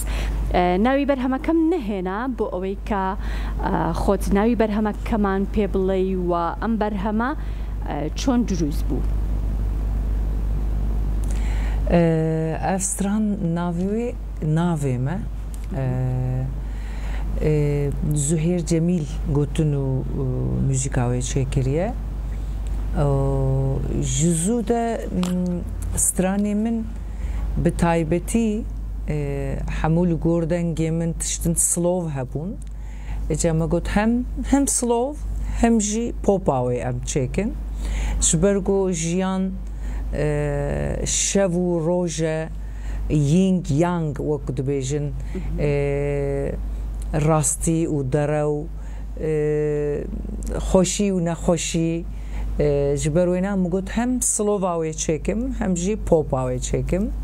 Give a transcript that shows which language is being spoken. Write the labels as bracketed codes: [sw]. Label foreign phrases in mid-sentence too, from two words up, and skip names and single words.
[ckb] ناوی بەرهەمەکەم نەهێنا بۆ ئەوەی کە خۆت ناوی بەرهەمەکەمان پێ بڵێ و ئەم بەرهەمە چۆن دروست بوو؟ ئەفستران ناوێمە زوهێر جەمیل گوتن و موزیکاوی چێکریە [ku] ji zû de stranê min bi taybetî hemû li gordengê min tiştin slov hebûn. Ece me got hem slov hem jî popa wê em çêkin ji ber ku jiyan şev û roj e ying yang wek dibêjin rastî û derew xweşî û nexweşî ji ber wêne min got hem slova wê çêkim hem jî popa wê çêkim.